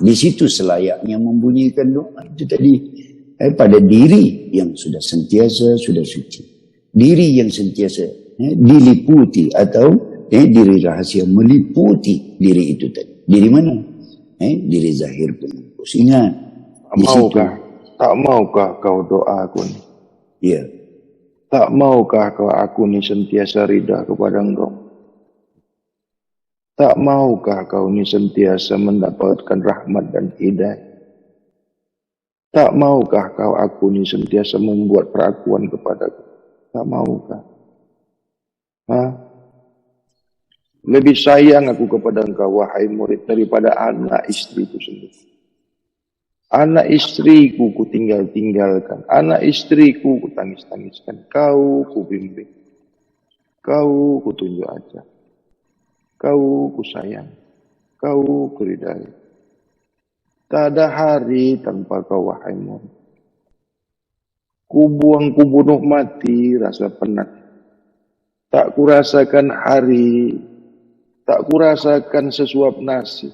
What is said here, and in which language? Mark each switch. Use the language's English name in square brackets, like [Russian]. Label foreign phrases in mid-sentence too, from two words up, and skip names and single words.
[Malay] Di situ selayaknya membunyikan doa itu tadi pada diri yang sudah sentiasa sudah suci. Diri yang sentiasa diliputi atau diri rahasia meliputi diri itu tadi. Diri mana? Diri zahir pengurus. Ingat. Tak maukah kau doa aku ni? Ya. Tak maukah kau aku ni sentiasa rida kepada engkau? Tak maukah kau ni sentiasa mendapatkan rahmat dan hidayah? Tak maukah kau aku ni sentiasa membuat perakuan kepadaku? Tak maukah? Ha? Lebih sayang aku kepada engkau, wahai murid, daripada anak istriku sendiri. Anak istriku ku tinggalkan. Anak istriku ku tangis-tangiskan. Kau ku bimbing. Kau ku tunjuk ajar. Kau ku sayang. Kau ku ridai. Tak ada hari tanpa kau, wahai murid. Ku bunuh mati rasa penat. Tak kurasakan hari, tak kurasakan sesuap nasi.